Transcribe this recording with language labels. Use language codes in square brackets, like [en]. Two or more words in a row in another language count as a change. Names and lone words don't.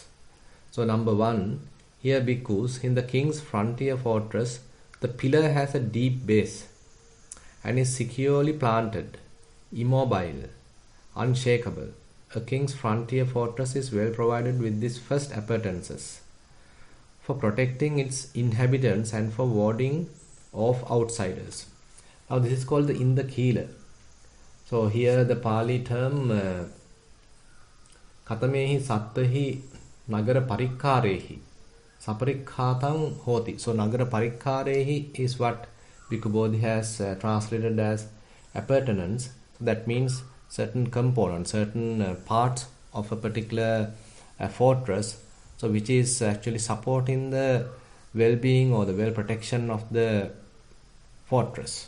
[en] So number 1, here bhikkhus, in the king's frontier fortress, the pillar has a deep base and is securely planted, immobile, unshakable. A king's frontier fortress is well provided with these first appurtenances for protecting its inhabitants and for warding off outsiders. Now this is called the Indakila. So here the Pali term [pi] Katamehi Sattahi Nagara Parikkarehi Saparikhatang Hoti. [en] So [pi] Nagara Parikkarehi [en] is what Bhikkhu Bodhi has translated as appurtenance. That means certain components, certain parts of a particular fortress, so which is actually supporting the well-being or the well-protection of the fortress.